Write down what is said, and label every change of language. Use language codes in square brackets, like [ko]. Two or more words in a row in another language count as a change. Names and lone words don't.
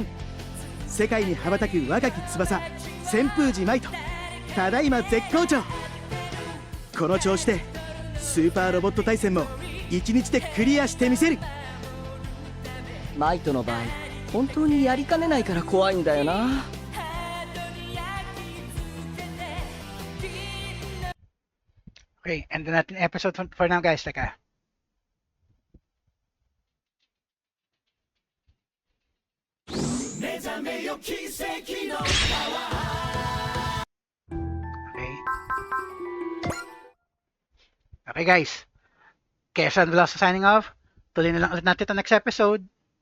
[ja] 世界に羽ばたく若き翼旋風寺マイト、ただいま絶好調。この調子でスーパーロボット対戦も1日でクリアしてみせる。マイトの場合本当にやりかねないから怖いんだよな。 [tl] Okay, end na natin episode [en] for now guys. [tl] Teka. [en] Okay. Okay guys. [tl] Kesa and Veloso [en] signing off. [tl] Tuloy na lang ulit natin ito [en] next episode.